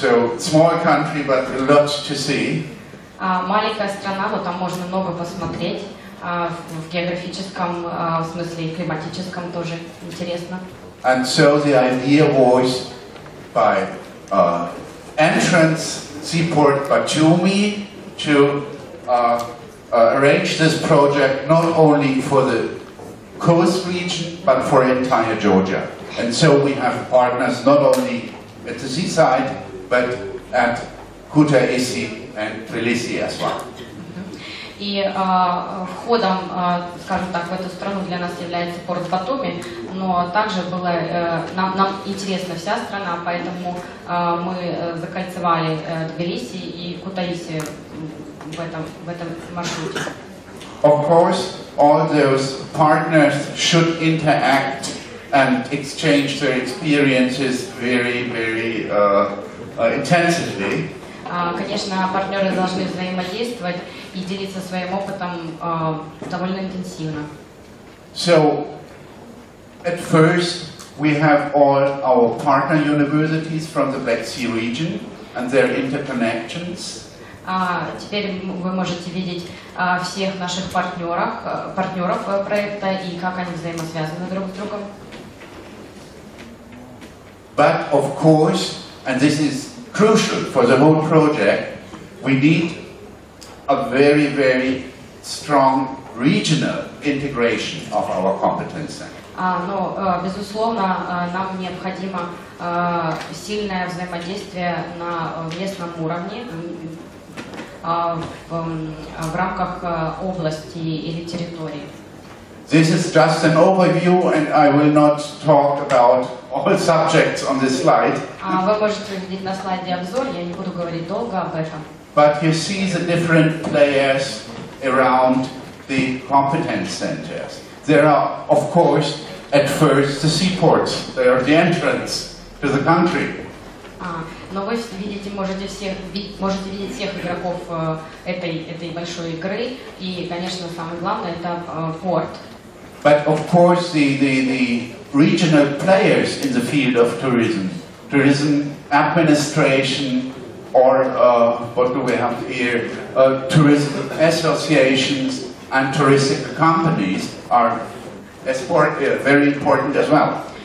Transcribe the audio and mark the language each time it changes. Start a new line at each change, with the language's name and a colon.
English: So, small country, but a lot to see.
Russian: Маленькая страна, но там можно много посмотреть. В географическом смысле и климатическом тоже интересно.
English: And so the idea was by entrance seaport Batumi to arrange this project not only for the coast region but for entire Georgia. And so we have partners not only at the seaside but at Kutaisi and Tbilisi as well.
Russian: И входом, скажем так, в эту страну для нас является порт Батуми, но также было, нам интересна вся страна, поэтому мы закольцевали Тбилиси и Кутаиси в этом маршруте.
English: Of course, all those partners should interact and exchange their experiences very, very intensively.
Russian: Конечно, партнеры должны взаимодействовать и делиться своим опытом довольно интенсивно.
English: So, at first, we have all our partner universities from the Black Sea region and their interconnections.
Russian: Теперь вы можете видеть всех наших партнеров проекта и как они взаимосвязаны друг с другом.
English: But of course, and this is crucial for the whole project, we need a very, very strong regional integration of our competence center.
Russian: Но, безусловно, нам необходимо сильное взаимодействие на местном уровне в рамках области или территории.
English: This is just an overview, and I will not talk about all subjects on this slide.
Russian: Вы можете увидеть на слайде обзор, я не буду говорить долго об этом.
English: But you see the different players around the competence centers. There are, of course, at first the seaports. They are the entrance to the country.
Russian: Но вы можете видеть всех игроков этой большой игры, и, конечно, самое главное это порт.
English: But of course, the regional players in the field of tourism administration, or what do we have here? Tourism associations and touristic companies are very important as well.